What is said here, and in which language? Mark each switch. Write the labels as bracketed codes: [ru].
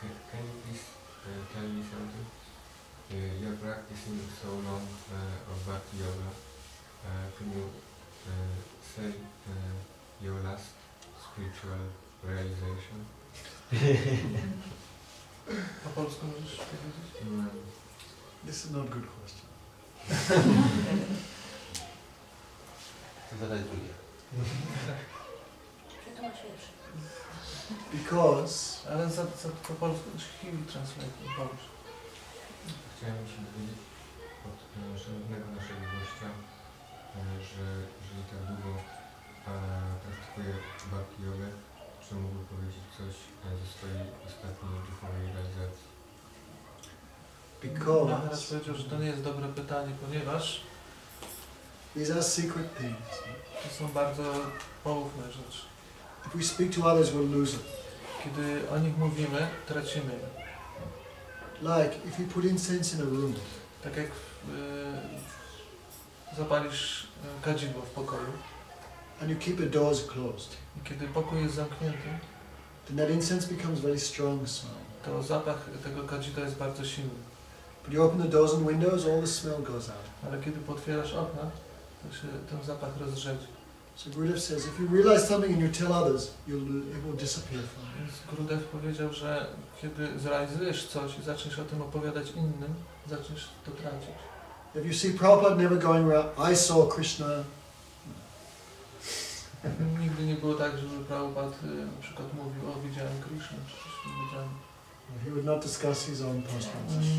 [en] Can you please tell me something? You're practicing so long of Bhakti Yoga. Can you say your last spiritual realization? [pl] Po polsku możesz powiedzieć? [en] This is not a good question. [pl] Zadaj drugie. [en] Because [pl] Ale po polsku [en] he will translate [pl] po polsku. Chciałem się dowiedzieć od szanownego naszego gościa, że jeżeli tak długo praktykuje Bhakti Jogę, czy mógłby powiedzieć coś ze swojej ostatniej duchowej realizacji? Maharaj powiedział, że to nie jest dobre pytanie, ponieważ [en] these are secret things. [pl] to są bardzo poufne rzeczy. [en] If we speak to others, we'll lose it. [pl] Kiedy o nich mówimy, tracimy je. [en] Like if you put incense in a room, [pl] Tak jak zapalisz kadzidło w pokoju [en] and you keep the doors closed, [pl] i kiedy pokój jest zamknięty, [en] then that incense becomes very strong smell. [pl] to zapach tego kadzidła jest bardzo silny. [en] But you open the doors and windows, all the smell goes out. [pl] Ale kiedy potwierasz okna, to się ten zapach rozrzedzi. [en] So Gurudev says, if you realize something and you tell others, it will disappear from you. [pl] Więc Gurudev powiedział, że kiedy zrealizujesz coś i zaczniesz o tym opowiadać innym, zaczniesz to tracić. [en] If you see Prabhupada never going around, I saw Krishna. [pl] Nigdy nie było tak, żeby Prabhupada na przykład mówił, o widziałem Krishnę, czy coś widziałem. [en] He would not discuss his own postures.